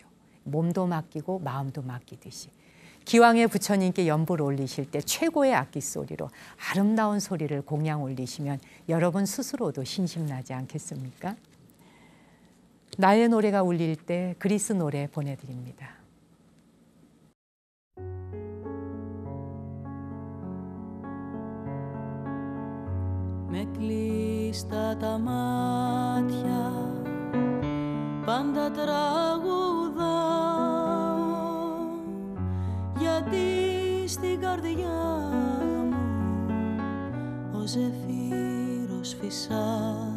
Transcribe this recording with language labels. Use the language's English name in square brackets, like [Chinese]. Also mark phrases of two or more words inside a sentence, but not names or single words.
[Korean] 몸도 맡기고 마음도 맡기듯이. 기왕에 부처님께 연불 올리실 때 최고의 악기 소리로 아름다운 소리를 공양 올리시면 여러분 스스로도 신심나지 않겠습니까? 나의 노래가 울릴 때 그리스 노래 보내드립니다. [Greek] Με κλείστα τα μάτια πάντα τραγουδάω, γιατί στην καρδιά μου ο ζεφύρος φυσά.